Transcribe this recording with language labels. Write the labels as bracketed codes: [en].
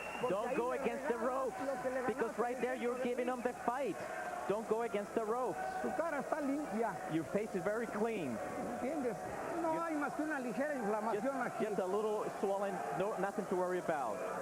[en] Don't go against the ropes, because right there you're giving them the fight. Don't go against the ropes. [es] Su cara está limpia. [en] Your face is very clean. [es] ¿Entiendes? No hay más que una ligera inflamación aquí. [en] Just a little swollen, nothing to worry about.